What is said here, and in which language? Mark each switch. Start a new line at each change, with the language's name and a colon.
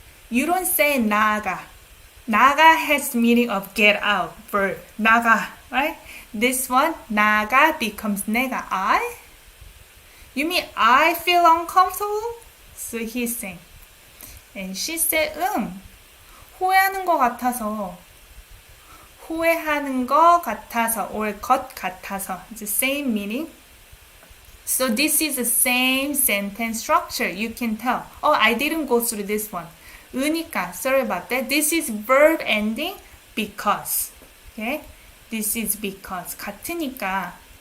English: You don't say 나가. 나가 has meaning of get out, verb. 나가, right? This one, 나가 becomes 내가. I? You mean I feel uncomfortable? So he's saying. And she said,
Korean: 후회하는 것 같아서. 후회하는 것 같아서, or 것 같아서.
English: It's the same meaning. So this is the same sentence structure. You can tell. Oh, I didn't go through this one. 으니까, sorry about that. This is verb ending because. Okay? This is because. 같으니까.